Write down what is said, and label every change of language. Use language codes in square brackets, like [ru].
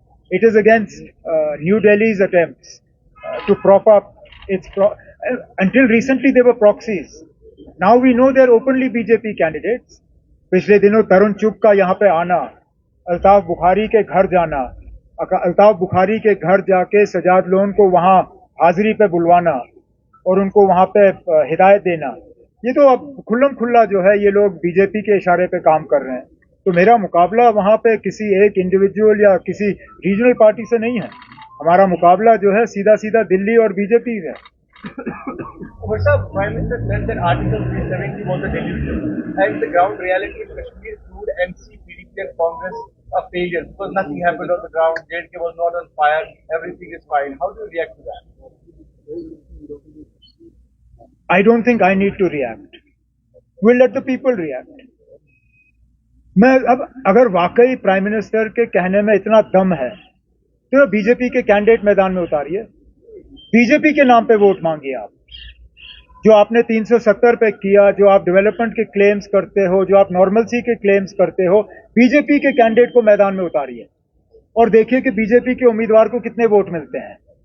[en] It is against New Delhi's attempts to prop up its until recently they were proxies. Now we know they're openly BJP candidates. [hi] पिछले दिनों तरुण चुग का यहाँ पे आना, अल्ताफ बुखारी के घर जाना, अल्ताफ बुखारी के घर जाके सजाद लोन को वहाँ हाजिरी पे बुलवाना और उनको वहाँ पे हिदायत देना, ये तो अब खुल्लम खुल्ला जो है ये लोग बीजेपी के इशारे पे काम कर रहे हैं। तो मेरा मुकाबला वहाँ पे किसी एक इंडिविजुअल या किसी रीजनल पार्टी से नहीं है, हमारा मुकाबला जो है सीधा सीधा दिल्ली और बीजेपी है। [en] Prime Minister said that Article 370 was a delusion, and the ground reality in Kashmir proved NC, PDP and Congress a failure because nothing happened on the ground. JNK was not on fire. Everything is fine. How do you react to that? I don't think I need to react. We'll let the people react. [hi] मैं अब अगर वाकई prime minister के कहने में इतना दम है तो बीजेपी के कैंडिडेट मैदान में उतारिए, बीजेपी के नाम पे वोट मांगिए। आप जो आपने 370 पे किया, जो आप डेवलपमेंट के क्लेम्स करते हो, जो आप नॉर्मलसी के क्लेम्स करते हो, बीजेपी के कैंडिडेट को मैदान में उतारिए और देखिए कि बीजेपी के उम्मीदवार को कितने वोट मिलते हैं।